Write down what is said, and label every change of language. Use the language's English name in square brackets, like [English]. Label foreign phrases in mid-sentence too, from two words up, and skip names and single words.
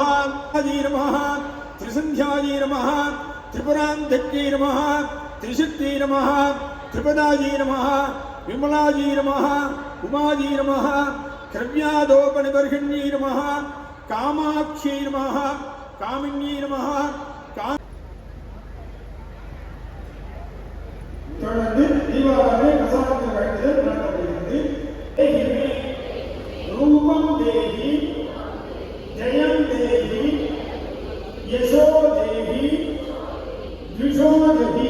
[Sanskrit] आदि नमः, त्रिसंध्याये नमः, त्रिपुरांधक्ये नमः, त्रिशक्ति नमः, त्रिपदाये नमः, विमलाये नमः, उमाये नमः, क्रव्यादोपनिबर्हिण्ये नमः, कामाक्षी नमः, कामिन्ये नमः, [Tamil] தொடர்ந்து தீபாவளி பிரசாதத்தில் வழங்குதல் நடத்தப்படுகிறது. [Sanskrit] रूपं देवि, जयं देवि, यशो देवि, द्विषो देवि.